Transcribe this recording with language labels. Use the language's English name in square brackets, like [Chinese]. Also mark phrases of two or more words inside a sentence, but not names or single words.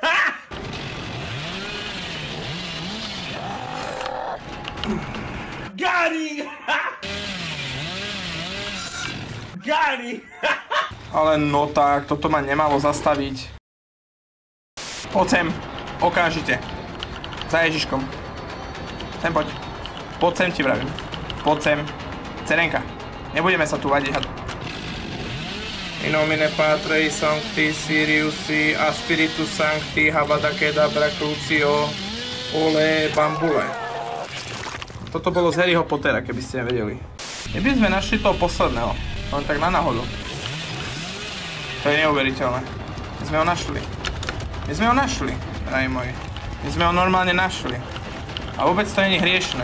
[Slovak] Gári! Ale no tak, toto ma nemalo zastaviť. Poď sem, okamžite. Za Ježiškom. Sem poď. Poď sem ti vravím. Poď sem. Cerenka. Nebudeme sa tu vadiť. [Latin] In nomine Patri Sancti Siriusi a Spiritus Sancti Habada Kedabra Crucio Ole Bambule. [Slovak] Toto bolo z Harryho Pottera, keby ste nevedeli. Keby sme našli toho posledného. Len tak na náhodu. To je neuveriteľné. My sme ho našli. Drahí moji. My sme ho normálne našli. A vôbec to nie je hriešne.